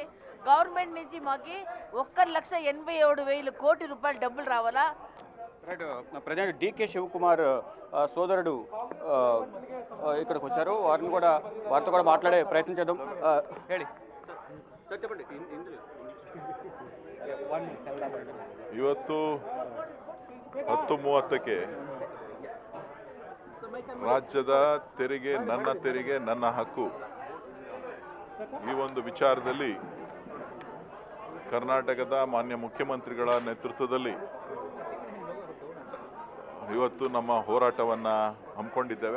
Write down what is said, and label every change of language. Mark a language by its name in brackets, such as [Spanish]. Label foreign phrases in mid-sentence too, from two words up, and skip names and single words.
[Telugu] గవర్నమెంట్ నుంచి మాకు 1,87,000 కోటి రూపాయలు డబ్బులు రావాలా. రైట్. ప్రజెంట్ డికే శివకుమార్ సోదరుడు ఇక్కడికి వచ్చారు. వారితో కూడా మాట్లాడే ప్రయత్నం చేద్దాం. చెప్పండి. [Kannada] ಇವತ್ತು 10:30ಕ್ಕೆ ರಾಜ್ಯದ ತೆರಿಗೆ ನನ್ನ ಹಕ್ಕು ಈ ಒಂದು ವಿಚಾರದಲ್ಲಿ ಕರ್ನಾಟಕದ ಮಾನ್ಯ ಮುಖ್ಯಮಂತ್ರಿಗಳ ನೇತೃತ್ವದಲ್ಲಿ ಇವತ್ತು ನಮ್ಮ ಹೋರಾಟವನ್ನು ಹಮ್ಮಿಕೊಂಡಿದ್ದೇವೆ.